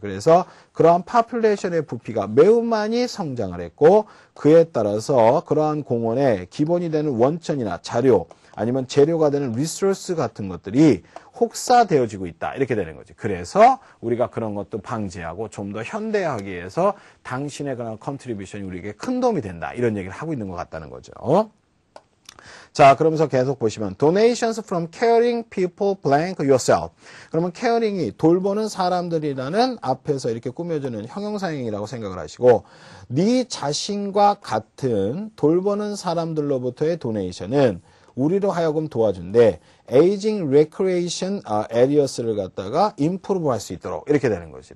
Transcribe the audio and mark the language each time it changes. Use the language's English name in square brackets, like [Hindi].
[Korean] 그래서 그러한 population의 부피가 매우 많이 성장을 했고 그에 따라서 그러한 공원의 기본이 되는 원천이나 자료 아니면 재료가 되는 리소스 같은 것들이 혹사되어지고 있다. 이렇게 되는 거지. 그래서 우리가 그런 것도 방지하고 좀 더 현대화하기 위해서 당신의 그런 컨트리뷰션이 우리에게 큰 도움이 된다. 이런 얘기를 하고 있는 것 같다는 거죠. [English] 자, 그러면서 계속 보시면 donations from caring people blank yourself. [Korean] 그러면 caring이 돌보는 사람들이라는 앞에서 이렇게 꾸며주는 형용사형이라고 생각을 하시고 네 자신과 같은 돌보는 사람들로부터의 donation은 우리로 하여금 도와준대. aging recreation areas 를 갖다가 improve 할 수 있도록 이렇게 되는 거지.